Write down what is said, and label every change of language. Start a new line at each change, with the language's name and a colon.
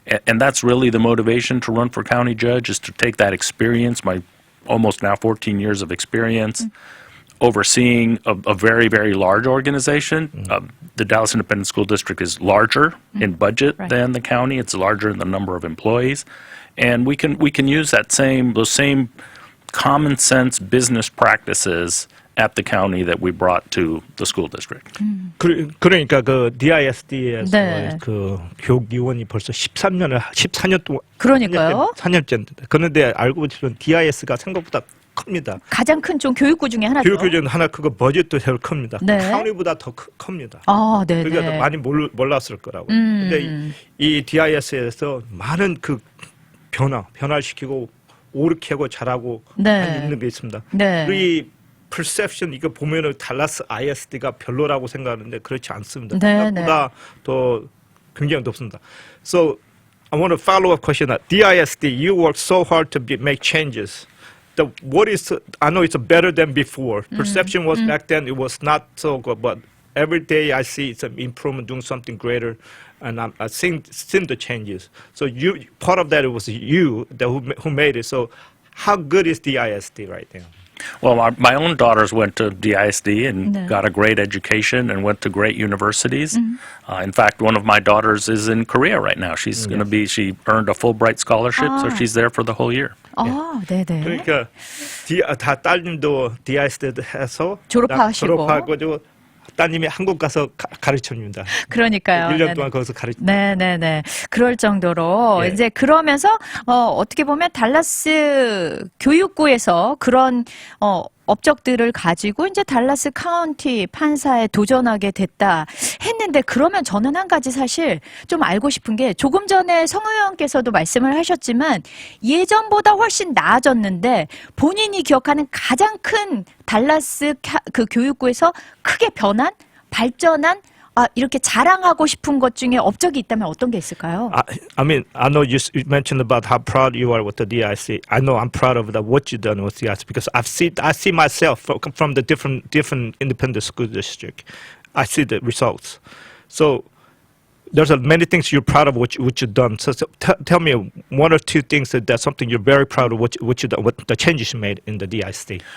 English: And that's really the motivation to run for county judge, is to take that experience, my almost now 14 years of experience, overseeing a very, very large organization. The Dallas Independent School District is larger in budget than the county. It's larger in the number of employees. And we can use those same common sense business practices at the county that we brought to the school district.
Korean: 그러니까 그 DISD에서 네. 그 교육위원이 벌써 14년 동안 그러니까요. 4년째인데 그런데 알고 보시면 DIS가 생각보다 큽니다. 가장 큰 좀 교육구 중에 하나죠. 교육교정 하나 크고 버jet도 제일 큽니다. 네. 카운티보다 더 큽니다. 아, 네, 그러니까 네. 많이 몰랐을 거라고. 근데 이 DIS에서 많은 그 변화시키고 옳게 하고 잘하고 네. 있는 게 있습니다. 네. 그리고 이 perception 이거 보면은 달라스 ISD가 별로라고 생각하는데 그렇지 않습니다. 네, 생각보다 더 굉장히 높습니다.
English: So I want to follow up question. DISD, you work so hard to make changes. I know it's better than before. Perception was back then, it was not so good, but every day I see some improvement, doing something greater, and I've seen the changes. So part of that, it was you who made it. So how good is DISD right now? Well, my own daughters went to DISD and
Korean: 네.
English: got a great education and went to great universities. In fact, one of my daughters is in Korea right now. She's going to she earned a Fulbright scholarship, so she's there for the whole year.
Korean: 아, 네네. 그러니까 다 딸님도 DISD 해서 졸업하시고. 졸업하고 따님이 한국 가서 가르쳐줍니다. 그러니까요. 1년 동안 거기서 가르쳐. 네네네. 그럴 정도로 예. 이제 그러면서 어떻게 보면 달라스 교육구에서 그런 업적들을 가지고 이제 달라스 카운티 판사에 도전하게 됐다 했는데 그러면 저는 한 가지 사실 좀 알고 싶은 게 조금 전에 성 의원께서도 말씀을 하셨지만 예전보다 훨씬 나아졌는데 본인이 기억하는 가장 큰 달라스 그 교육구에서 크게 변한 발전한 이렇게 자랑하고 싶은 것 중에 업적이 있다면 어떤 게 있을까요?
English: I mean, I know you mentioned about how proud you are with the DIC. I know I'm proud of what you've done with DIC because I see myself from the different independent school district. I see the results. So there's many things you're proud of what you've done. So tell me one or two things that's something you're very proud of what you done, what the changes you made in the DISD.